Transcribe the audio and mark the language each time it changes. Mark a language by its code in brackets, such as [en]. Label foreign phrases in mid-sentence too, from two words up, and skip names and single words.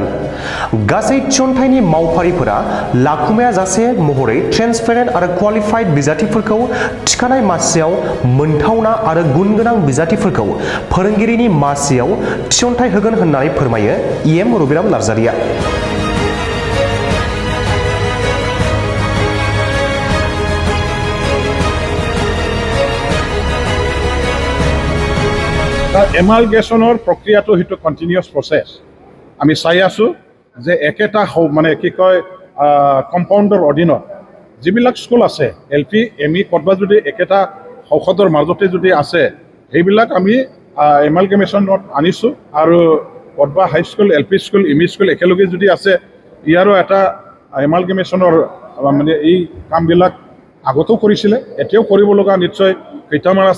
[brx] गासै थिसनथाइनि मावफारिफोरा लाखुमायाजासे महरै ट्रेन्सपेरेन्ट आरो क्वालिफाइड बिजाथिफोरखौ थिखानाय मासियाव मोनथावना आरो गुन गोनां बिजाथिफोरखौ फोरोंगिरिनि मासियाव थिसनथाइ होगोन होननानै फोरमायो इएम रबिराम नार्जारिया। [as] এমালগেশ্যনৰ প্ৰক্ৰিয়াটো সেইটো কণ্টিনিউৱাছ প্ৰচেছ। আমি চাই আছোঁ যে একেটা মানে কি কয় কম্পাউণ্ডৰ অধীনত যিবিলাক স্কুল আছে এলপি এমই ক'ৰবাত যদি একেটা ঔষধৰ মাজতে যদি আছে সেইবিলাক আমি এমালগেমেশ্যনত আনিছোঁ আৰু ক'ৰবাত হাইস্কুল এলপি স্কুল এমই স্কুল একেলগে যদি আছে ইয়াৰো এটা এমালগেমেশ্যনৰ মানে এই কামবিলাক আগতেও কৰিছিলে এতিয়াও কৰিব লগা নিশ্চয় কেইটামান আছে।